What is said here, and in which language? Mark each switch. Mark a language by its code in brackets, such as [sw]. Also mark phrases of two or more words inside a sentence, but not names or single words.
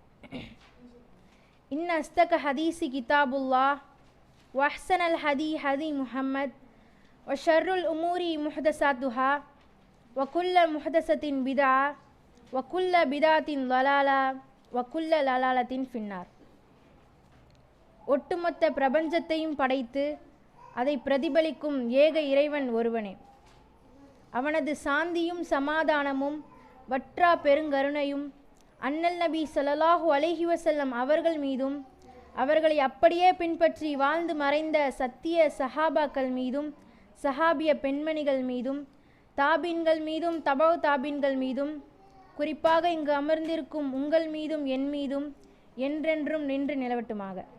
[ar] إن أصدق حديث كتاب الله وأحسن الهدي هدي محمد وشر الأمور محدثاتها وكل محدثة بدعة وكل بدعة ضلالة وكل ضلالة في النار. [ta] ஒட்டுமொத்த பிரபஞ்சத்தையும் படைத்து அதை பிரதிபலிக்கும் ஏக இறைவன் ஒருவனே. அவனது சாந்தியும் சமாதானமும் வற்றா பெருங்கருணையும் அண்ணல் நபி [ar] صلى الله عليه وسلم [ta] அவர்கள் மீதும் அவர்களை அப்படியே பின்பற்றி வாழ்ந்து மறைந்த சத்திய சஹாபாக்கள் மீதும் சஹாபிய பெண்மணிகள் மீதும் தாபீன்கள் மீதும் தபவு தாபீன்கள் மீதும் குறிப்பாக இங்கு அமர்ந்திருக்கும் உங்கள் மீதும் என் மீதும் என்றென்றும் நின்று நிலவட்டுமாக.